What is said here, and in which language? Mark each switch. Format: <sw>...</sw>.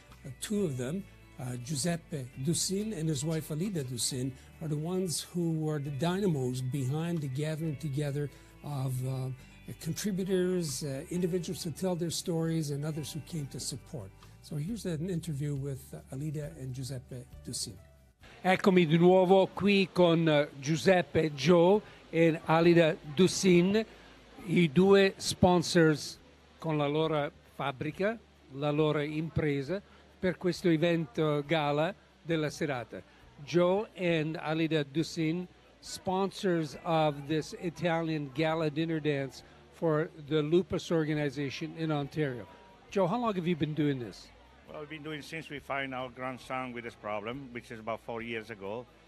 <en>And two of them, Giuseppe Dusin and his wife Alida Dusin, are the ones who are the dynamos behind the gathering together of contributors, individuals who tell their stories, and others who came to support. So here's an interview with Alida and Giuseppe Dusin.</en> <it>Eccomi di nuovo qui con Giuseppe Joe e Alida Dusin, i due sponsors con la loro fabbrica, la loro impresa per questo evento gala della serata.</it> <en>Joe and Alida Dusin, sponsors of this Italian gala dinner dance for the Lupus organization in Ontario. Joe, how long have you been doing this? Well, we've been doing since we find our grandson with this problem, which is about 4 years ago.</en>